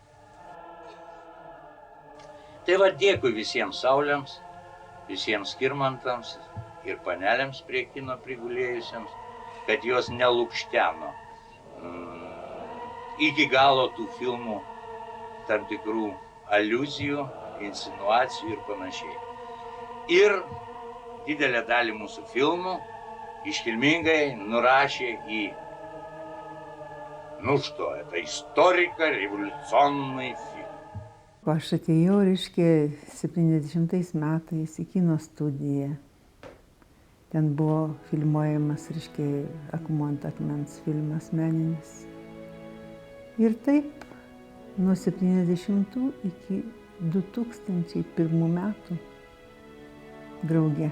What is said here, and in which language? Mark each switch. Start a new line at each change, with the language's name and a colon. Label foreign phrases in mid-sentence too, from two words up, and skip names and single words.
Lithuanian: Tai va, dėkui visiems Sauliams, visiems Skirmantams ir panelėms prie kino prigulėjusiems, kad jos nelukšteno iki galo tų filmų tam tikrų aliuzijų, insinuacijų ir panašiai. Ir didelę dalį mūsų filmų iškilmingai nurašė į,
Russian: что, это историко-революционный фильм.
Lithuanian: Aš atėjau, reiškia, 70 metais į kino studiją. Ten buvo filmuojamas, reiškia, Akmuo ant akmens filmas meninis. Ir taip, nuo 70 iki 2001 metų drauge.